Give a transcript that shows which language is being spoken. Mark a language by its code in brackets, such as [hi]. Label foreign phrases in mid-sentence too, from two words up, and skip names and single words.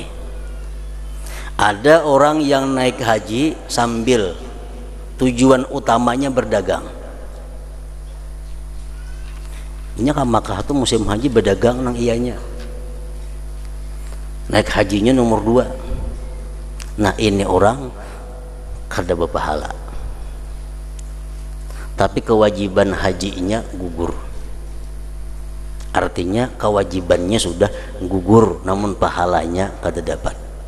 [id] Ada orang yang naik haji sambil tujuan utamanya berdagang. Ini kan Makkah itu musim haji berdagang nang ianya. Naik hajinya nomor 2. Nah ini orang kada berpahala, tapi kewajiban hajinya gugur. Artinya kewajibannya sudah gugur, namun pahalanya kada dapat.